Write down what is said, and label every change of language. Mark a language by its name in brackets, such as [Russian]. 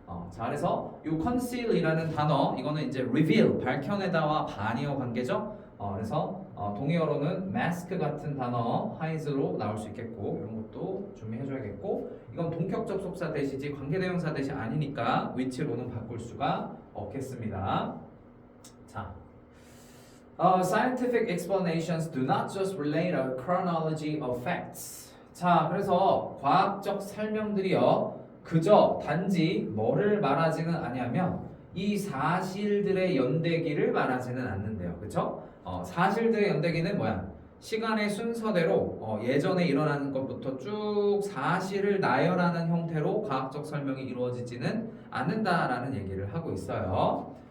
[Korean] 자, 그래서 이 conceal이라는 단어 이거는 이제 reveal 밝혀내다와 반의어 관계죠. 그래서 동의어로는 mask 같은 단어 hide로 나올 수 있겠고 이런 것도 준비해줘야겠고 이건 동격 접속사 대시지 관계대명사 대시 아니니까 위치로는 바꿀 수가 없겠습니다. 자, [English] scientific explanations do not just relate a chronology of facts. [Korean] 자, 그래서 과학적 설명들이요. 그저 단지 뭐를 말하지는 아니하며 이 사실들의 연대기를 말하지는 않는데요. 그쵸? 사실들의 연대기는 뭐야? 시간의 순서대로 예전에 일어나는 것부터 쭉 사실을 나열하는 형태로 과학적 설명이 이루어지지는 않는다라는 얘기를 하고 있어요.